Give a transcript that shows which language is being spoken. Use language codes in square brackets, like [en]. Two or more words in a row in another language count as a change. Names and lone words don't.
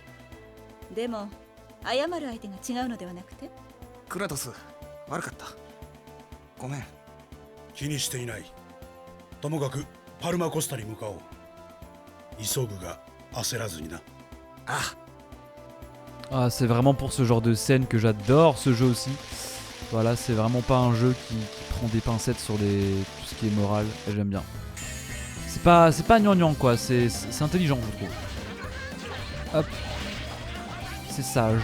[ja] でも謝る相手が違うのではなくて？クラトス悪かった、ごめん。気にしていない。ともかくパルマコスタに向かおう。急ぐが焦らずにな。ああ。 [fr] Ah, c'est vraiment pour ce genre de scène que j'adore ce jeu aussi. Voilà, c'est vraiment pas un jeu qui prend des pincettes sur tout ce qui est moral, et j'aime bien. C'est pas gnangnan quoi, c'est intelligent je trouve. Hop. C'est sage.